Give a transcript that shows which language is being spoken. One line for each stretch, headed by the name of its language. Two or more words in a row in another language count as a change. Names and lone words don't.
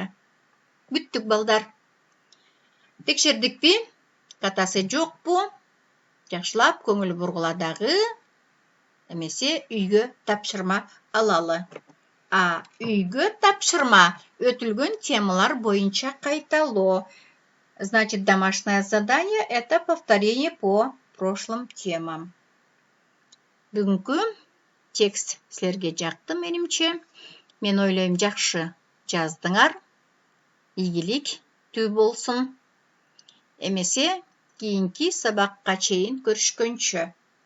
Kyrgyz: Бүттүк балдар. Текшердикпи? Катасы жокпу? Жакшылап көңүл бургуладагы. Эмесе үйгө тапшырма алалы. Үйгө тапшырма өтүлгөн темалар боюнча кайталоо.
Russian: Значит, домашнее задание – это повторение по прошлым темам.
Kyrgyz: Бүгүнкү текст силерге жакты менимче. Мен ойлойм, жакшы жаздыңар. Ийгиликтүү болсун. Эмесе кийинки сабакка чейин көрүшкөнчө.